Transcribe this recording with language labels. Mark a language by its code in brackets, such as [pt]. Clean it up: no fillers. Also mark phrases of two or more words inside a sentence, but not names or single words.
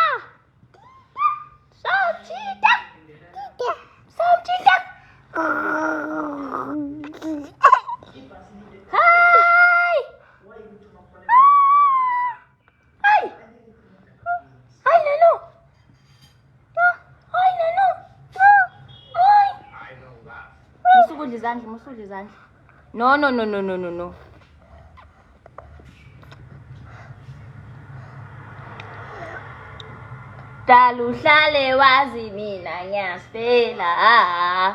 [zu] Show Mjita. Show Mjita. [en] Hi. Hi. Hi, Nanu. Hi, Nanu. Hi. [zu] Musukudla izandla. No. Dala uhlale wazi mina ngiyasifela.